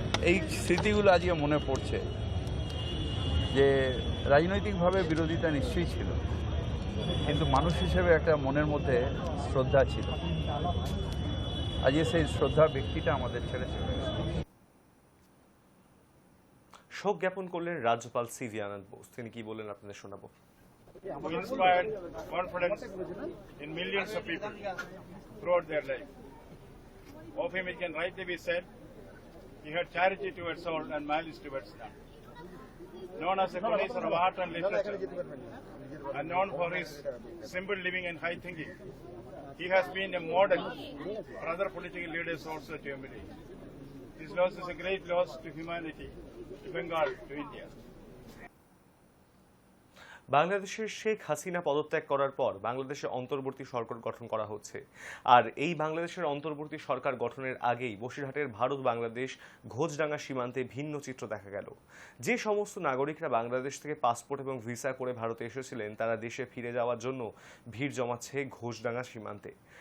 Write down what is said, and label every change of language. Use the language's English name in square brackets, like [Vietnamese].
[Bangla] এই স্মৃতিগুলো আজকে মনে পড়ছে যে রাজনৈতিকভাবে বিরোধিতা নিশ্চয়ই ছিল, কিন্তু মানুষ হিসেবে একটা মনের মধ্যে শ্রদ্ধা ছিল। আজকে সেই শ্রদ্ধা ব্যক্তিটা আমাদের ছেড়ে চলে গেছে। শোক জ্ঞাপন করলেন রাজ্যপাল সিভি আনন্দ বোস। তিনি কি বললেন আপনাদের শোনাবো। [English] Who inspired confidence in millions of people throughout their life. Of him it can rightly be said, he had charity towards all and malice towards none. Known as a connoisseur of art and literature, and known for his simple living and high thinking, he has been a model for other political leaders also to emulate. This loss is a great loss to humanity, to Bengal, to India. [Bangla] বাংলাদেশের শেখ হাসিনা পদত্যাগ করার পর বাংলাদেশে অন্তর্বর্তী সরকার গঠন করা হচ্ছে। আর এই বাংলাদেশের অন্তর্বর্তী সরকার গঠনের আগেই বসিরহাটের ভারত বাংলাদেশ ঘোচডাঙ্গা সীমান্তে ভিন্ন চিত্র দেখা গেল। যে সমস্ত নাগরিকরা বাংলাদেশ থেকে পাসপোর্ট এবং ভিসা করে ভারতে এসেছিলেন, তারা দেশে ফিরে যাওয়ার জন্য ভিড় জমাচ্ছে ঘোচডাঙ্গা সীমান্তে।